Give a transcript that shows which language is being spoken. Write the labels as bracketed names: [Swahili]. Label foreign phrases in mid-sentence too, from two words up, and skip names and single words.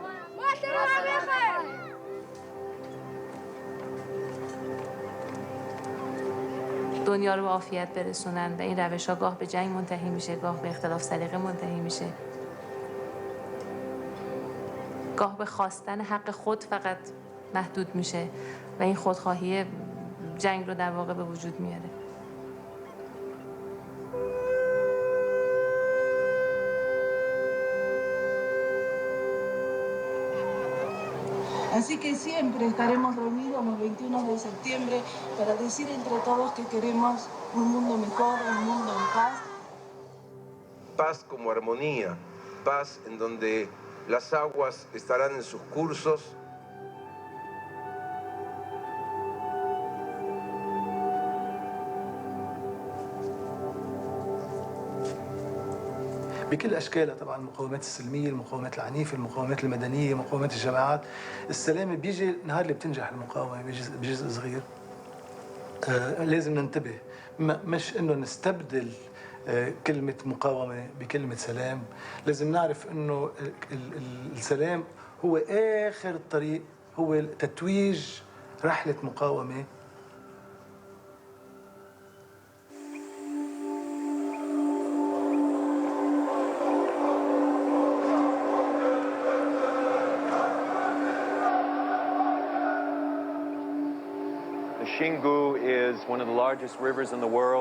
[Persian] دنیا رو به عافیت برسونن و این روش‌ها گاه به جنگ منتهی میشه، گاه به اختلاف سلیقه منتهی میشه، گاه به خواستن حق خود فقط محدود میشه و این خودخواهی جنگ رو در واقع به وجود میاره. [Spanish] Así que siempre estaremos reunidos los 21 de septiembre para decir entre todos que queremos un mundo mejor, un mundo en paz. Paz como armonía, paz en donde las aguas estarán en sus cursos. [Arabic] بكل أشكالها طبعا، المقاومات السلمية، المقاومات العنيفة، المقاومات المدنية، مقاومات الجماعات. السلام بيجي نهار اللي بتنجح المقاومة بجزء صغير. لازم ننتبه، مش إنه نستبدل كلمة مقاومة بكلمة سلام. لازم نعرف إنه السلام هو آخر الطريق، هو تتويج رحلة مقاومة. [English] The Xingu is one of the largest rivers in the world.